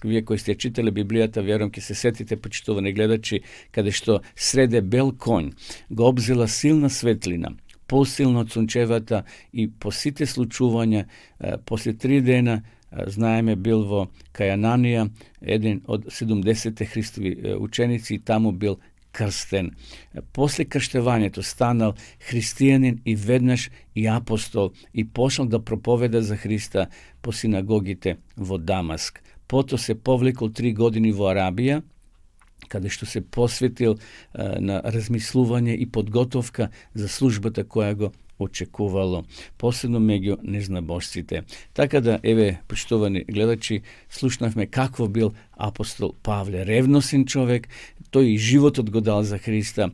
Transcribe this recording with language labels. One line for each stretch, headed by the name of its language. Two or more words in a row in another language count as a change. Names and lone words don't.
Macedonian: Вие кои сте читале Библијата, верувам ќе се сетите, почитувани гледачи, каде што среде бел конј го обзела силна светлина, посилно од сончевата и по сите случувања, после 3 дена, знаеме, бил во Кајананија, еден од 70 Христови ученици, и таму бил крстен. После крштевањето станал христијанин и веднаш и апостол и почнал да проповеда за Христа по синагогите во Дамаск. Пото се повлекол 3 години во Арабија, kada što se posvetil na razmisluvanje i podgotovka za službата koja go očekuvalo, posebno među neznabošcite. Tako da, poštovani gledači, slušnavme kakvo bil apostol Pavle, revnosen čovjek, to je i život odgodal za Hrista.